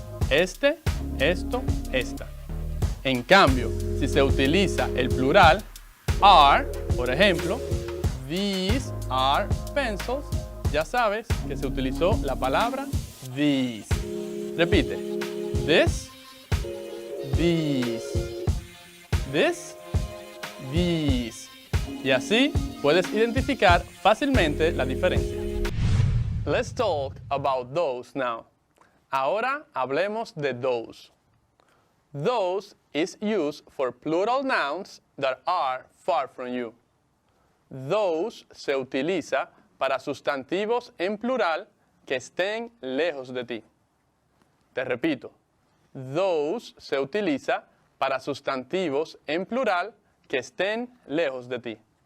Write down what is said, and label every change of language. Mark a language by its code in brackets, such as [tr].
[es] Este, esto, esta. En cambio, si se utiliza el plural, are, por ejemplo, [en] these are pencils, [es] ya sabes que se utilizó la palabra these. Repite. [en] This, these. This, these. [es] Y así puedes identificar fácilmente la diferencia. [en] Let's talk about those now. [es] Ahora hablemos de those. [en] Those is used for plural nouns that are far from you. [es] Those se utiliza para sustantivos en plural que estén lejos de ti. Te repito, those se utiliza para sustantivos en plural que estén lejos de ti.